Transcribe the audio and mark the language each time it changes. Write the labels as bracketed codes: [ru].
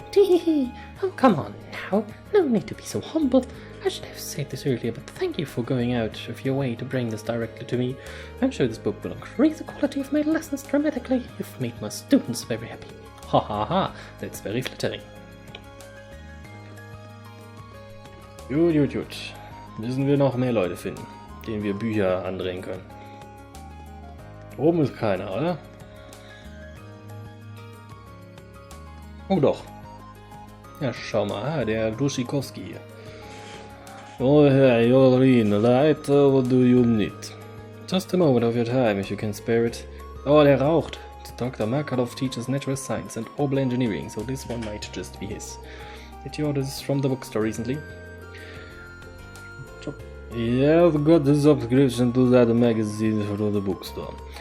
[en] Tee-hee-hee. Oh, come on now. No need to be so humble. I should have said this earlier, but thank you for going out of your way to bring this directly to me. I'm sure this book will increase the quality of my lessons dramatically. You've made my students very happy. Ha ha ha, that's very flattering. [de] Gut. Müssen wir noch mehr Leute finden, denen wir Bücher andrehen können. Oben ist keiner, oder? Oh doch. Ja, schau mal, der Duschikowski hier. [en] Oh, hey, you're in, right? What do you need? Just a moment of your time, if you can spare it. [de] Oh, der raucht. [en] Dr. Markov teaches natural science and orbital engineering, so this one might just be his. Did you order this from the bookstore recently? Yeah, I've got the subscription to that magazine from the bookstore.